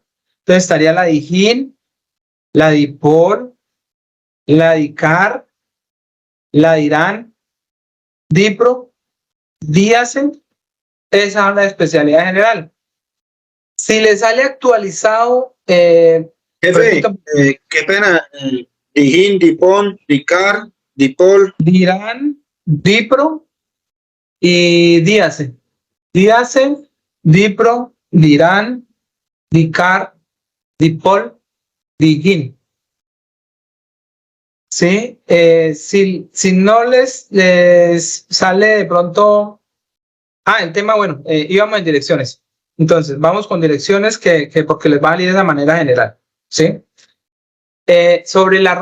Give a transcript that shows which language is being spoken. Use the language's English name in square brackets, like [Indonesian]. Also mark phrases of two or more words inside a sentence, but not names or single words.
[Spanish] Entonces estaría la DIJÍN, la DIPOL, la DICAR, la DIRAN, DIPRO, DIACEN. Esa es la especialidad general. Si le sale actualizado, Jefe, qué pena. DIJÍN, DIPON, DICAR, DIPOL, DIRAN, DIPRO y DIACEN. DIACEN, DIPRO, DIRAN, DICAR, DIPOL, DIJÍN. ¿Sí? Si no les sale de pronto... el tema, bueno, íbamos en direcciones. Entonces, vamos con direcciones que porque les va a salir de esa manera general, ¿sí?